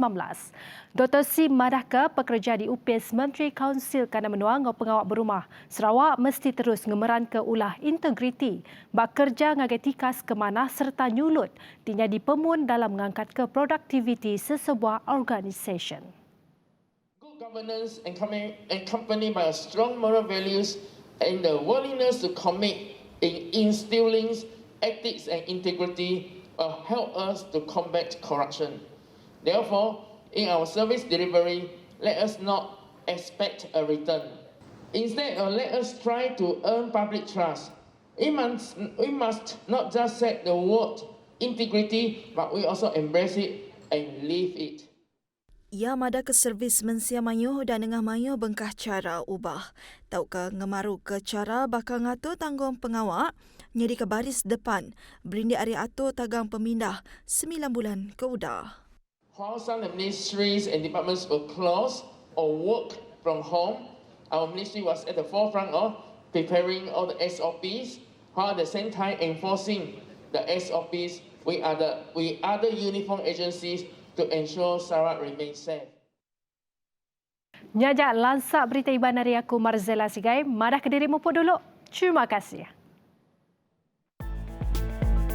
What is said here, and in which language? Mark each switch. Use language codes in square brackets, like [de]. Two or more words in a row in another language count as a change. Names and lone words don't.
[iba] Dr. Sim madah ke pekerja di UPS Menteri Kaunsil Kandang Menua ngau pengawak berumah Sarawak mesti terus ngemeran ke ulah integriti bak kerja ngagai tikas ke mana serta nyulut dinyadi pemun dalam mengangkat ke produktiviti sesebuah organisasi. [en] Governance and accompanied by a strong moral values and the willingness to commit in instilling ethics and integrity will help us to combat corruption. Therefore, in our service delivery, let us not expect a return. Instead, let us try to earn public trust. We must not just set the word integrity, but we also embrace it and live it. [iba] Ia mada ke servis mensia mayuh dan ngah mayuh bengkah cara ubah. Tau ke ngemaru ke cara bakal ngatur tanggung pengawak nyeri ke baris depan. Berindi ari atur tagang pemindah 9 bulan ke udah. [en] While some ministries and departments were closed or work from home, our ministry was at the forefront of preparing all the SOPs, while at the same time enforcing the SOPs with other uniform agencies to ensure Sarawak remains safe. [iba] Nyajak lansak berita iban hari aku Marzela Sigai. Madah ke dirimu pun dulu. Terima kasih.